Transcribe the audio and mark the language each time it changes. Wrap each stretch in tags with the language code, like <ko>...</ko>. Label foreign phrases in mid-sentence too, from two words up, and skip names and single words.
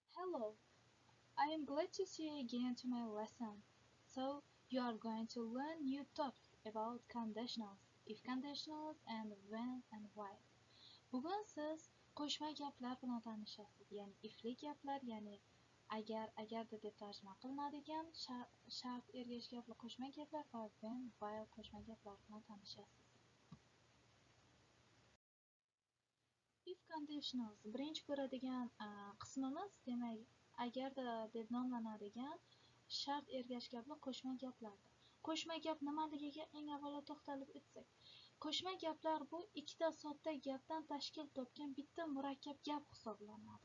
<en>Hello, I am glad to see you again to my lesson. So, you are going to learn new topic about conditionals, if conditionals and when and why.</en> <uz>Bugun siz qo'shma gaplar bilan tanishasiz. Ya'ni ifli gaplar, ya'ni agarda deb tarjima qilinadigan shart ergashgan qo'shma gaplar va</uz> <en>when, while</en> <uz>qo'shma gaplar bilan tanishasiz.</uz> <en>If conditionals</en> <uz>birinchi ko'radigan qismimiz, demak, agarda deb nomlanadigan shart ergashgan qo'shma gaplardir. Qo'shma gap nimaligiga eng avvalo to'xtalib o'tsak, qo'shma gaplar bu ikkita sodda gapdan tashkil topgan bitta murakkab gap hisoblanadi.</uz>